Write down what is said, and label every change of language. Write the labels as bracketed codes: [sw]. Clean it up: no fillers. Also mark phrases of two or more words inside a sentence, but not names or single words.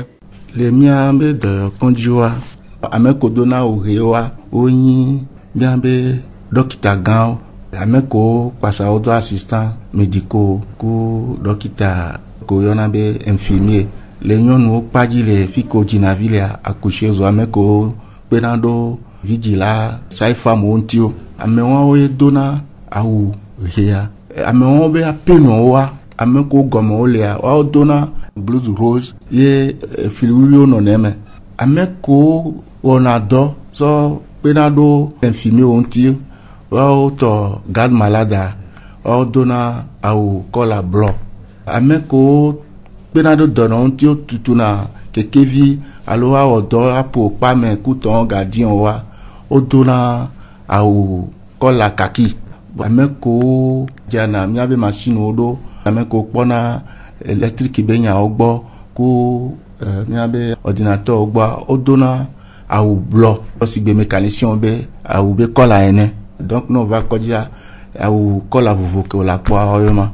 [ee] le mía be dɔyɔkɔdziwoa ame ko dona ohewoa wonyi mía be dɔkita gãwo ame ko kpasawo do [fr] assistant médicaux [ee] ku dɔkita ko yɔna be infirmier le nyɔnuwo kpadzi le fi ko dzinavi le accoucheuse ame ko kpena ɖo vigila sage-femme ŋuti o amewoe dona awu hea amewo be apenɔwoa ame ko gɔme wo lea woawo dona [fr] blouse rose [ee] ye filiwuliwo nɔ ne me ame ko wɔna dɔ sɔ kpena ɖo infirmier ŋuti woawo tɔ [fr] garde malade [ee] woawo dona awu kɔla blɔ ame ko kpena ɖo dɔnɔ ŋuti tutuna kekevi alo awɔ dɔ aƒo kpame kutɔ gardien wa wodona awu kɔla kaki ame ko dzana míabe machine ɖo ame ko kpɔna électrique be nyawo gbɔ ku míabe ordinateur gbɔ wodona awu blɔ osigbe mécanicien be awu be kɔla ene donc no va kɔdzia awu kɔla vovo ke wòle akpɔ woyɔ ma.